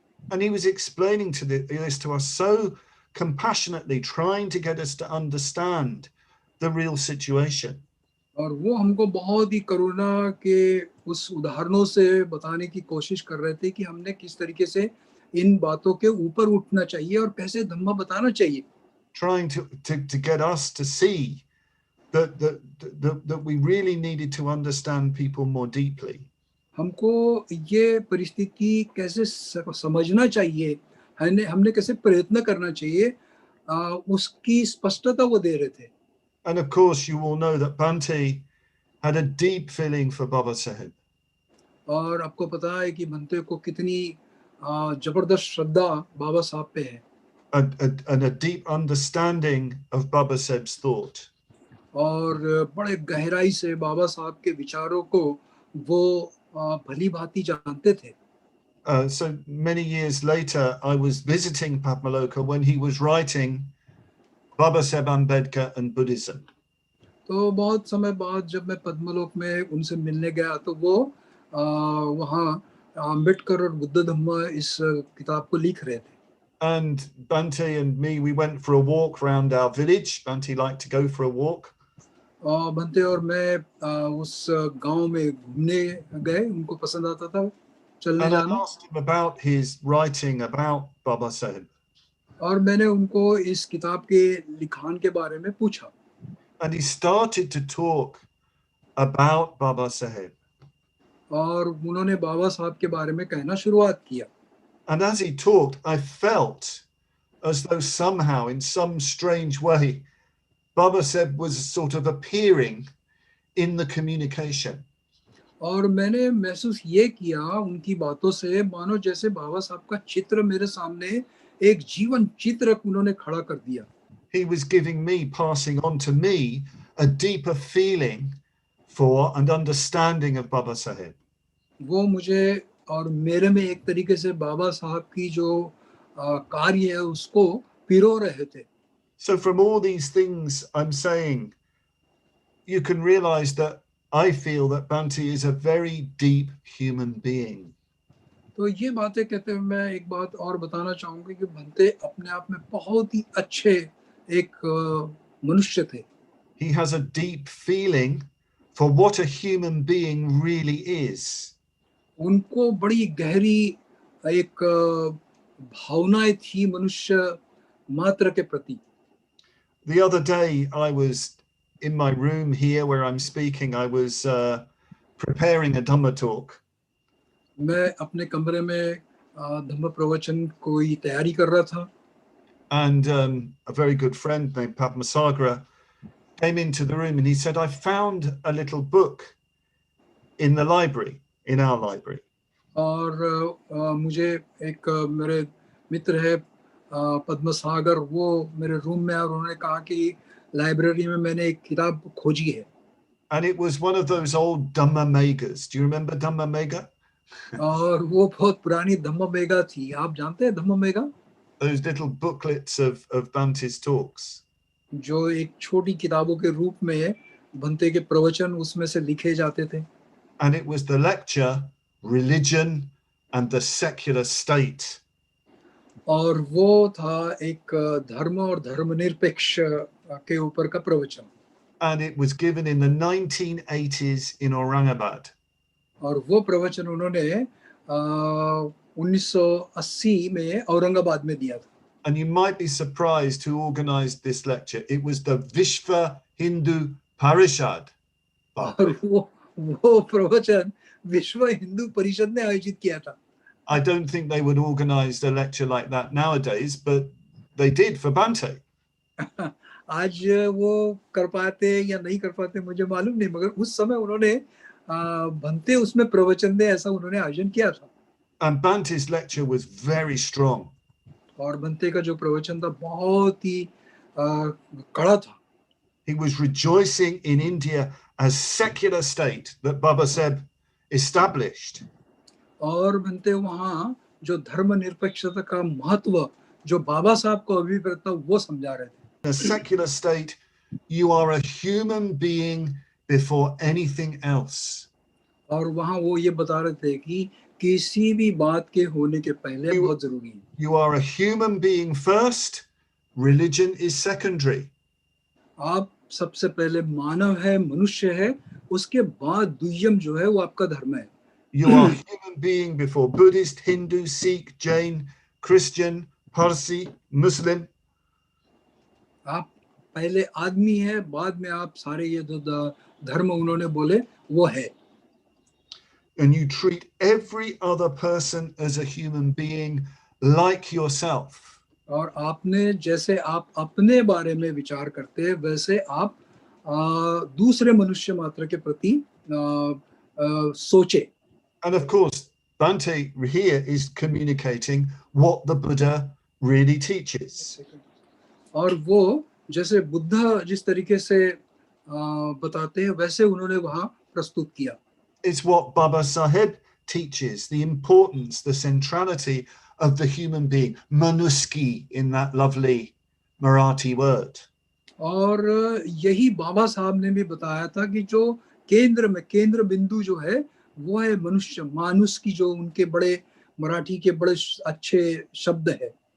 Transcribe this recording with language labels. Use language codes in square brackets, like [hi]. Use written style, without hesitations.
[en] And he was explaining this to us so compassionately, trying to get us to understand the real situation. [hi] और वो हमको बहुत ही करुणा के उस उदाहरणों से बताने की कोशिश कर रहे थे कि हमने किस तरीके से इन बातों के ऊपर उठना चाहिए और कैसे धम्मा बताना चाहिए. [en] Trying to get us to see that we really needed to understand people more deeply. [hi] हमको ये परिस्थिति कैसे समझना चाहिए, हमने कैसे प्रयत्न करना चाहिए, उसकी स्पष्टता वो दे रहे थे. [en] And of course, you all know that Bhante had a deep feeling for Baba Sahib. [hi] और आपको पता है कि भंते को कितनी जबरदस्त श्रद्धा बाबा साहब पे है. [en] And a deep understanding of Baba Sahib's thought. [hi] और बड़े गहराई से बाबा साहब के विचारों को वो भली भांति जानते थे. [en] So many years later, I was visiting Padmavajra when he was writing Baba Sahib Ambedkar and Buddhism. [hi] तो बहुत समय बाद जब मैं पद्मलोक में उनसे मिलने गया तो वो वहाँ अम्बेडकर और बुद्ध धम्म इस किताब को लिख रहे थे. [en] And Bhante and me, we went for a walk around our village. Bhante liked to go for a walk. [hi] Bhante और मैं उस गांव में घूमने गए, उनको पसंद आता था चलने [en] And I [hi] जाना. [en] asked him about his writing about Baba Sahib. [hi] और मैंने उनको इस किताब के लिखान के बारे में पूछा. [en] And he started to talk about Baba Sahib. [hi] और उन्होंने बाबा साहब के बारे में कहना शुरुआत किया. [en] And as he talked, I felt as though somehow, in some strange way, Baba Sahib was sort of appearing in the communication. [hi] और मैंने महसूस ये किया उनकी बातों से, मानो जैसे बाबा साहब का चित्र मेरे सामने एक जीवन चित्र उन्होंने खड़ा कर दिया. [en] He was giving me, passing on to me, a deeper feeling for and understanding of Baba Sahib. [hi] वो मुझे और मेरे में एक तरीके से बाबा साहब की जो कार्य है उसको पिरो रहे थे. [en] So from all these things I'm saying, you can realize that I feel that Bhante is a very deep human being. [hi] तो ये बातें कहते हुए मैं एक बात और बताना चाहूंगी कि भंते अपने आप में बहुत ही अच्छे एक मनुष्य थे. [en] He has a deep feeling for what a human being really is. [hi] उनको बड़ी गहरी एक भावनाएं थी मनुष्य मात्र के प्रति. [en] The other day I was in my room here where I'm speaking. I was preparing a Dhamma talk. [hi] मैं अपने कमरे में धम्म प्रवचन की तैयारी कर रहा था. [en] And a very good friend named Padmavajra came into the room and he said, I found a little book in the library, in our library. [hi] और मुझे एक मेरे मित्र है पद्म सागर, वो मेरे रूम में, और उन्होंने कहा कि लाइब्रेरी में मैंने एक किताब खोजी है. [en] And it was one of those old Dhamma Megas. Do you remember Dhamma Mega? [hi] और वो बहुत पुरानी धम्म मेगा थी. आप जानते हैं धम्म mega? [en] Those little booklets of Bhante's talks. [hi] जो एक छोटी किताबों के रूप में भंते के प्रवचन उसमें से लिखे जाते थे. [en] And it was the lecture, Religion and the Secular State. [hi] और वो था एक धर्म और धर्मनिरपेक्ष के ऊपर का प्रवचन. [en] And it was given in the 1980s in Aurangabad. [hi] और वो प्रवचन उन्होंने 1980 में औरंगाबाद में दिया था. [en] And you might be surprised who organized this lecture. It was the Vishva Hindu Parishad. [hi] और वो प्रवचन विश्व हिंदू परिषद ने आयोजित किया था. [en] I don't think they would organize a lecture like that nowadays, but they did for Bhante. [hi] आज वो कर पाते या नहीं कर पाते मुझे मालूम नहीं, मगर उस समय उन्होंने भंते उसमें प्रवचन दे ऐसा उन्होंने आयोजन किया था. [en] And Bhante's lecture was very strong. [hi] और भंते का जो प्रवचन था बहुत ही कड़ा था. [en] He was rejoicing in India as secular state that Baba Saheb established. [hi] और भंते वहाँ जो धर्मनिरपेक्षता का महत्व जो बाबा साहब को अभिप्रेत था वो समझा रहे थे. [en] In a secular state, you are a human being before anything else. [hi] और वहाँ वो ये बता रहे थे कि किसी भी बात के होने के पहले बहुत जरूरी है. [en] You are a human being first, religion is secondary. [hi] आप सबसे पहले मानव है, मनुष्य है, उसके बाद द्वितीयम जो है वो आपका धर्म है. [en] You are a human being before Buddhist, Hindu, Sikh, Jain, Christian, Parsi, Muslim. [hi] आप पहले आदमी है, बाद में आप सारे ये जो धर्म उन्होंने बोले वो है. [en] And you treat every other person as a human being like yourself. [hi] और आपने जैसे आप अपने बारे में विचार करते हैं वैसे आप दूसरे मनुष्य मात्र के प्रति सोचे. [en] And of course, Bhante here is communicating what the Buddha really teaches. [hi] और वो जैसे बुद्ध जिस तरीके से बताते हैं वैसे उन्होंने वहाँ प्रस्तुत किया. [en] It's what Baba Saheb teaches, the importance, the centrality of the human being, manuski in that lovely Marathi word. [hi] और यही बाबा साहब ने भी बताया था कि जो केंद्र बिंदु जो है वो है मनुष्य, मानुष की जो उनके बड़े मराठी के बड़े अच्छे शब्द है.